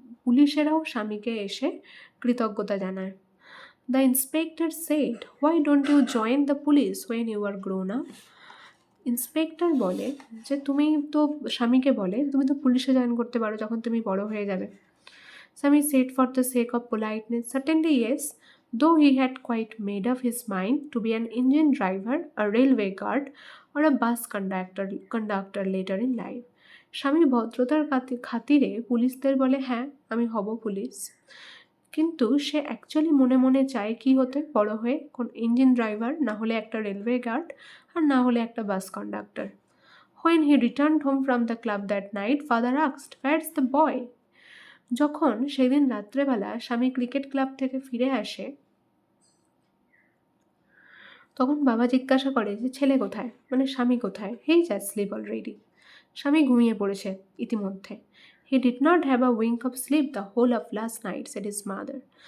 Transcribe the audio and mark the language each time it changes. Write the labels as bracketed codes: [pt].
[bn] পুলিশেরাও স্বামীকে এসে কৃতজ্ঞতা জানায়। [en] The inspector said, why don't you join the police when you are grown up? [bn] Inspector বলে যে তুমি তো, স্বামীকে বলে তুমি তো পুলিশে জয়েন করতে পারো যখন তুমি বড় হয়ে যাবে। [en] Sami said for the sake of politeness, certainly yes, though he had quite made up his mind to be an engine driver, a railway guard, or a bus conductor later in life. [bn] স্বামী ভদ্রতার খাতিরে পুলিশদের বলে হ্যাঁ আমি হব police, কিন্তু সে actually মনে মনে চায় কি হতে বড় হয়ে, কোন ইঞ্জিন ড্রাইভার, না হলে একটা রেলওয়ে গার্ড, আর না হলে একটা বাস conductor. [en] When he returned home from the club that night, father asked, "Where's the boy?" [bn] যখন সেদিন রাত্রেবেলা স্বামী ক্রিকেট ক্লাব থেকে ফিরে আসে, তখন বাবা জিজ্ঞাসা করে যে ছেলে কোথায়, মানে স্বামী কোথায়? [en] he is asleep already, [bn] স্বামী ঘুমিয়ে পড়েছে ইতিমধ্যে। [en] He did not have a wink of sleep the whole of last night, said his mother.